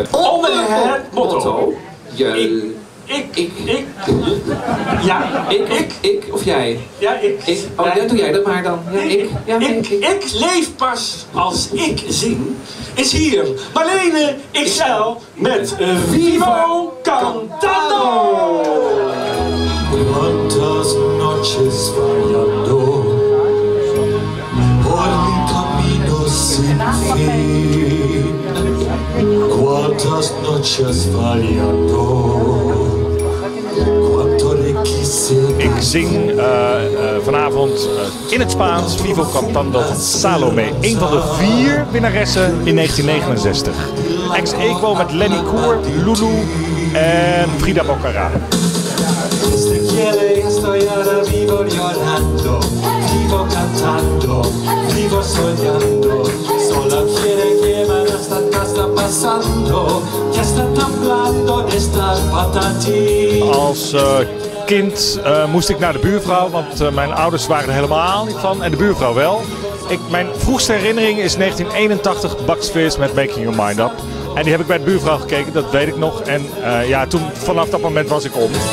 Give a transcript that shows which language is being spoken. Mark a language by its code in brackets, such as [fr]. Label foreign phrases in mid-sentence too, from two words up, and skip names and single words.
[nl] Onder het motto... Ik of jij? Ja, ik. Oh, ja, doe jij dat maar dan. Ja, ik. Ja, ik leef pas als ik zing. Is hier Marlene XL met Vivo Cantando. [es] Cuántas noches fallando por mi camino sin fin. Cuántas noches fallando. [nl] Ik zing vanavond in het Spaans Vivo Cantando van Salome. Een van de 4 winnaressen in 1969. Ex aequo met Lenny Koer, Lulu en Frida Bocara. [es] Vivo cantando, vivo soñando. Solo quiere que me está pasando. Ya está temblando esta patati. [nl] Als kind moest ik naar de buurvrouw, want mijn ouders waren er helemaal niet van en de buurvrouw wel. Mijn vroegste herinnering is 1981 Bucks Fizz met Making Your Mind Up. En die heb ik bij de buurvrouw gekeken, dat weet ik nog. En vanaf dat moment was ik om.